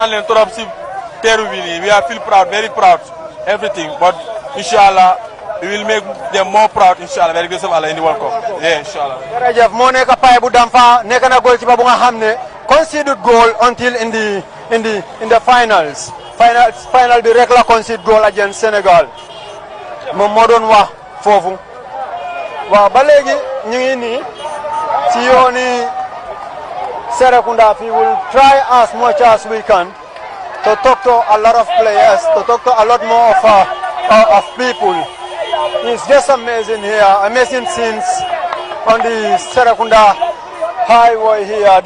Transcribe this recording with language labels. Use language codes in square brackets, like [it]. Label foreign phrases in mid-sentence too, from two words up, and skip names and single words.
[en] We are feel proud, very proud, everything. But inshallah, we will make them more proud. Inshallah, very good in the World Cup. Yeah, inshallah. [wo] Jërëjëf moo nekk Paye bu Damfa nekk na goal ci ba bu nga xam ne [en] conceded goal until in the finals. Final [wo] bi rek la [en] concede goal against Senegal. [wo] Moom moo doon wax foofu. Waaw ba léegi ñu ngi nii ci yooni Serekunda fi [en] will try as much as we can to talk to a lot of players, to talk to a lot more of people. It's just amazing here, amazing scenes on the Serekunda highway here.